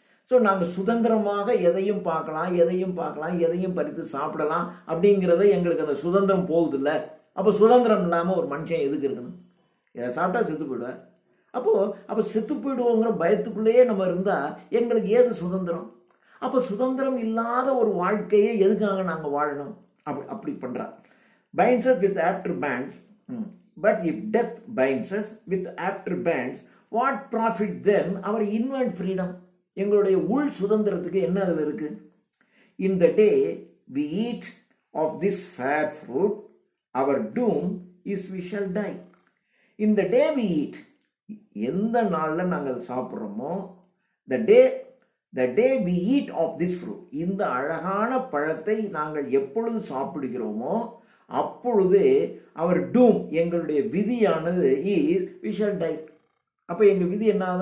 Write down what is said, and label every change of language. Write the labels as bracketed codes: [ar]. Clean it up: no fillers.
[ta] So நாங்கள் சுதந்திரமாக எதையும் பார்க்கலாம், எதையும் பறித்து சாப்பிடலாம் அப்படிங்கிறத எங்களுக்கு அந்த சுதந்திரம் போகுது இல்லை. அப்போ சுதந்திரம் இல்லாமல் ஒரு மனுஷன் எதுக்கு இருக்கணும்? இதை சாப்பிட்டா செத்து போயிடுவேன். அப்போ செத்து போயிடுவோங்கிற பயத்துக்குள்ளேயே நம்ம இருந்தால் எங்களுக்கு ஏது சுதந்திரம்? அப்போ சுதந்திரம் இல்லாத ஒரு வாழ்க்கையை எதுக்காக நாங்கள் வாழணும்? அப்படி பண்றார். [en] Binds us with after bands, but if death binds us with after bands, what profit then our inward freedom? [ta] எங்களுடைய உள் சுதந்திரத்துக்கு என்ன அதில் இருக்கு? [en] In the day we eat of this fair fruit, our doom is we shall die. In the day we eat, [ta] எந்த நாள்ல நாங்கள் அதை சாப்பிட்றோமோ, [en] the day we eat of this fruit, [ta] இந்த அழகான பழத்தை நாங்கள் எப்பொழுது சாப்பிடுகிறோமோ அப்பொழுது அவர் டூம், எங்களுடைய விதியானது [en] is we shall die. [ta] அப்போ எங்கள் விதி என்ன?